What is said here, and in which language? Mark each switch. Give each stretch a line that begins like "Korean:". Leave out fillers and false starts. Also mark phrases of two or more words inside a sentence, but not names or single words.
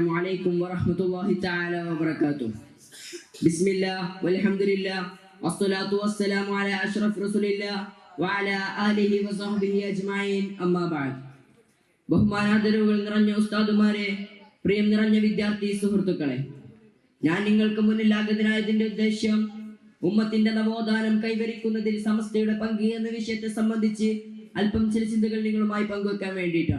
Arabic: عليكم ورحمة الله تعالى وبركاته. بسم الله والحمد لله والصلاة والسلام على أشرف رسول الله وعلى آله وصحبه أجمعين أما بعد.
Malayalam: ബഹുമാനാദരവുകൾ നിറഞ്ഞ ഉസ്താദുമാരെ, പ്രിയം നിറഞ്ഞ വിദ്യാർത്ഥി സുഹൃത്തുക്കളെ, ഞാൻ നിങ്ങൾക്ക് മുന്നിൽ ആഗതനായതിന്റെ ഉദ്ദേശ്യം ഉമ്മത്തിന്റെ നവോത്ഥാനം കൈവരിക്കുന്നതിൽ സമസ്തയുടെ പങ്ക് എന്ന വിഷയത്തെ സംബന്ധിച്ച് അല്പം ചില ചിന്തകൾ നിങ്ങളുമായി പങ്കുവെക്കാൻ വേണ്ടിയിട്ടാണ്.